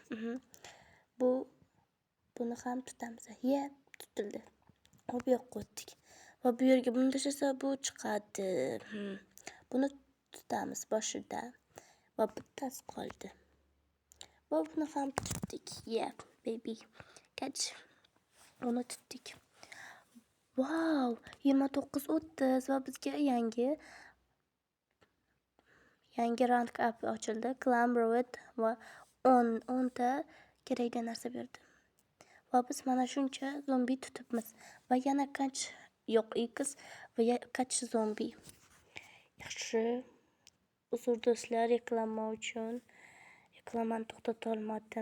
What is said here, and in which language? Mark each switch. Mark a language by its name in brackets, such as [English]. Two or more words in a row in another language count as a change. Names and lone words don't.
[Uzbek] Buni ham tutamiz. Tutildi. Va bu yoqqa o'tdik. Va bu yerga buni tashlasa bu chiqadi. Buni tutamiz boshida. Va bittasi qoldi. Va buni ham tutdik. [English] Baby. Catch. [Uzbek] Uni tutdik. Wow, 29-30 va bizga yangi rank up ochildi. [English] Climb road [Uzbek] va 10 ta kerakli narsa berdi. Va biz mana shuncha zombi tutibmiz. Va yana X va catch zombi. Yaxshi. Uzr do'stlar, reklama uchun. Reklamani to'xtata olmadim.